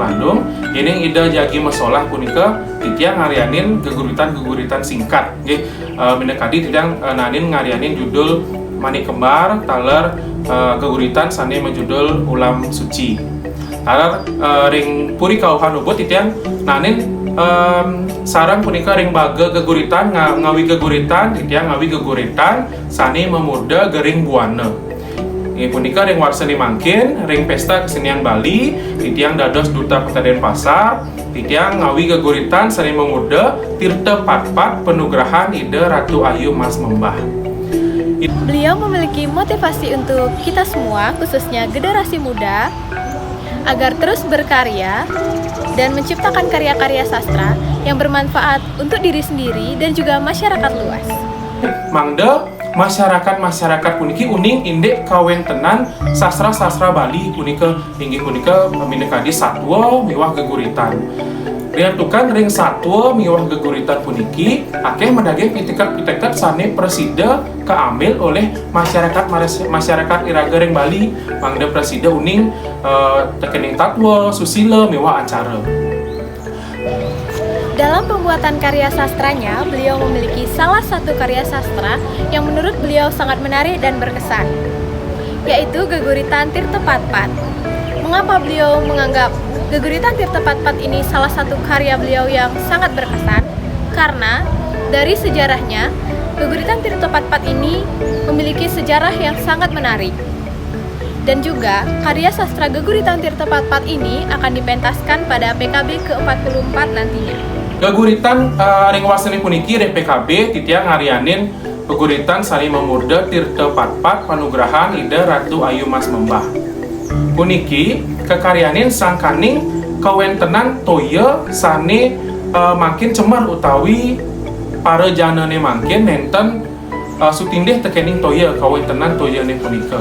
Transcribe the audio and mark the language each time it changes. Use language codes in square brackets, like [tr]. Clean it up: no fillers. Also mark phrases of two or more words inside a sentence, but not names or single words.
[ban] landung ini ida jagi mesolah punika titiang ngaryanin geguritan singkat nggih mendekati titiang nanin ngaryanin judul Manik Kembar taler geguritan sane menjudul ulam suci taler ring Puri Kauhan Ubud titiang nanin sarang punika ring baga geguritan ngawi geguritan titiang ngawi geguritan sane memurda gering buana. Ini punika ring warsani mangkin ring pesta kesenian Bali titiang dados duta Kota Denpasar titiang ngawi geguritan sane memurda Tirta Patpat Penugrahan Ida Ratu Ayu Mas Membah. [id] Beliau memiliki motivasi untuk kita semua khususnya generasi muda agar terus berkarya dan menciptakan karya-karya sastra yang bermanfaat untuk diri sendiri dan juga masyarakat luas. [ban] Mangda masyarakat puniki uning indek kawentenan sastra Bali punika inggih punika minekadi satwa miwah geguritan. Riantukan ring satwa miwah geguritan puniki akeh medage pitekat sane presida keambil oleh masyarakat iraga ring Bali. Mangda presida uning tekening tatwa susila miwah acara. [id] Dalam pembuatan karya sastranya, beliau memiliki salah satu karya sastra yang menurut beliau sangat menarik dan berkesan, yaitu Geguritan Tirta Patpat. Mengapa beliau menganggap Geguritan Tirta Patpat ini salah satu karya beliau yang sangat berkesan? Karena dari sejarahnya, Geguritan Tirta Patpat ini memiliki sejarah yang sangat menarik. Dan juga, karya sastra Geguritan Tirta Patpat ini akan dipentaskan pada PKB ke-44 nantinya. [ban] Geguritan ring waseni puniki PKB titiang ngarianin Geguritan sani memurda Tirta Patpat panugrahan Ida Ratu Ayu Mas Membah. Puniki kekaryanin sangkaning kawentenan toya sane makin cemar utawi para janane makin nenten sutindih tekening toya kawentenan toyane punika.